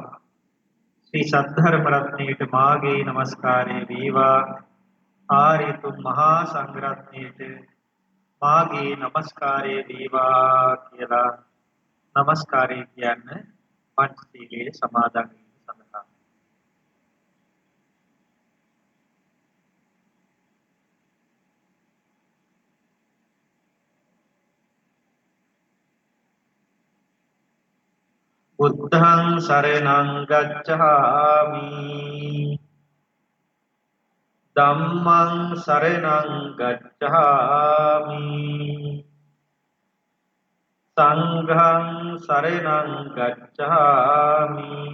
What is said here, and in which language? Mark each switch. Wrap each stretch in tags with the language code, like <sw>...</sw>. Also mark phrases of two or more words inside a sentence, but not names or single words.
<si>ශ්‍රී සද්ධර්ම රත්නයට මාගේ නමස්කාරය වේවා. ආර්යතුම් මහා සංඝරත්නයට මාගේ නමස්කාරය වේවා කියලා නමස්කාරය කියන්න පංචශීලයේ සමාදන් වීම සඳහා.</si> <pi>බුද්ධං සරණං ගච්ඡාමි ධම්මං සරණං ගච්ඡාමි සංඝං සරණං ගච්ඡාමි</pi>